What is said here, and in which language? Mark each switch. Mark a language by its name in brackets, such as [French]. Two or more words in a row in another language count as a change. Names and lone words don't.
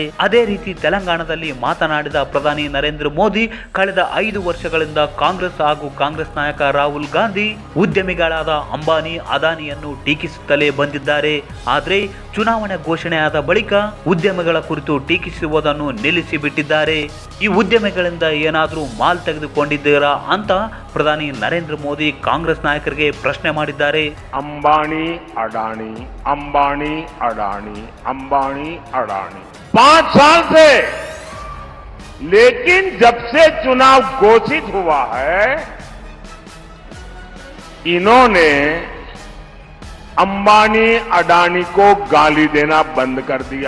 [Kannada] ಅದೇ ರೀತಿ ತೆಲಂಗಾಣದಲ್ಲಿ ಮಾತನಾಡಿದ ಪ್ರಧಾನಿ ನರೇಂದ್ರ ಮೋದಿ, ಕಳೆದ 5 ವರ್ಷಗಳಿಂದ ಕಾಂಗ್ರೆಸ್ ಹಾಗೂ ಕಾಂಗ್ರೆಸ್ ನಾಯಕ ರಾಹುಲ್ ಗಾಂಧಿ ಉದ್ಯಮಿಗಳಾದ ಅಂಬಾನಿ ಅದಾನಿಯನ್ನು ಟೀಕಿಸುತ್ತಲೇ ಬಂದಿದ್ದಾರೆ. ಆದರೆ ಚುನಾವಣೆ ಘೋಷಣೆಯಾದ ಬಳಿಕ ಉದ್ಯಮಿಗಳ ಕುರಿತು ಟೀಕಿಸುವುದನ್ನು ನಿಲ್ಲಿಸಿ ಬಿಟ್ಟಿದ್ದಾರೆ. ಈ ಉದ್ಯಮಿಗಳಿಂದ ಏನಾದರೂ ಮಾಲ್ ತೆಗೆದುಕೊಂಡಿದ್ದೀರಾ ಅಂತ ಪ್ರಧಾನಿ ನರೇಂದ್ರ ಮೋದಿ ಕಾಂಗ್ರೆಸ್ ನಾಯಕರಿಗೆ ಪ್ರಶ್ನೆ ಮಾಡಿದ್ದಾರೆ. [Hindi] अंबानी अडानी अंबानी अडानी अंबानी अडानी 5 साल से, लेकिन जब से चुनाव घोषित हुआ है इन्होंने अंबानी अडानी को गाली देना बंद कर दिया.